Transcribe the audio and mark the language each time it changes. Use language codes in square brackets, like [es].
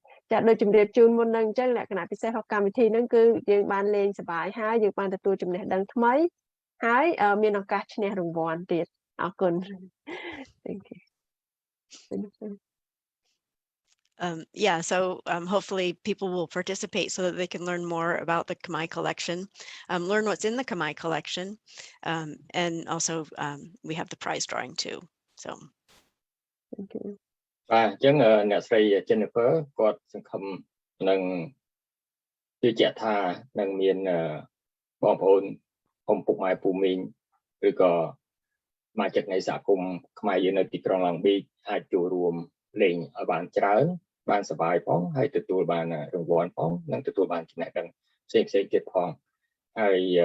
[km] ចាដូចជំរាបជូនមុននឹងអញ្ចឹងលក្ខណៈពិសេសរបស់កម្មវិធីហ្នឹងគឺយើងបានលេងសប្បាយហើយយើងបានទទួលចំណេះដឹងថ្មីហើយមានឱកាសឈ្នះរង្វាន់ទៀតអរគុណ [en] Thank you. Yeah, so hopefully people will participate so that they can learn more about the Khmer collection, learn what's in the Khmer collection, and also we have the prize drawing too. So. Thank you. [km] បាទអញ្ចឹងអ្នកស្រី Jennifer គាត់សង្ឃឹមនឹងជឿជាក់ថានឹងមានបងប្អូនពុកម៉ែពូមីងឬក៏សមាជិកនៃសហគមន៍ខ្មែរយើងនៅទីក្រុង Long Beach អាចចូលរួមលេងឲ្យបានច្រើនបានសប្បាយផងហើយទទួលបានរង្វាន់ផងនិងទទួលបានចំណេះដឹងផ្សេងៗទៀតផងហើយ